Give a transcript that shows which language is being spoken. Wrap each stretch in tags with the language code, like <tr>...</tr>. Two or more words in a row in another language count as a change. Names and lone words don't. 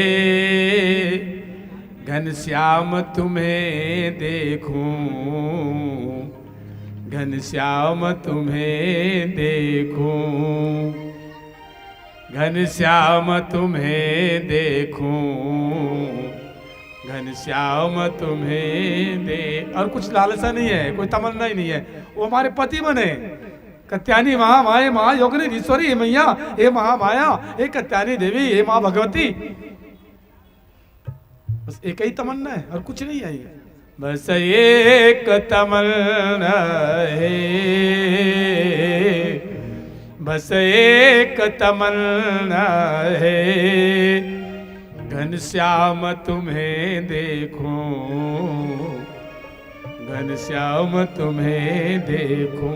<hi>घनश्याम तुम्हें देखूं, घनश्याम तुम्हें देखूं, घनश्याम तुम्हें देखूं, घनश्याम तुम्हें दे। और कुछ लालसा नहीं है, कोई तमन्ना ही नहीं है, वो हमारे पति बने।</hi> <sa>कत्यानी महामाए महायोगिनीधीश्वरी,</sa> <hi>हे मैया, हे महामाया, हे कत्यानी देवी, हे माँ भगवती, बस एक ही तमन्ना है और कुछ नहीं है। बस एक तमन्ना है, बस एक तमन्ना है, घनश्याम तुम्हें देखूं, घनश्याम तुम्हें देखूं।</hi>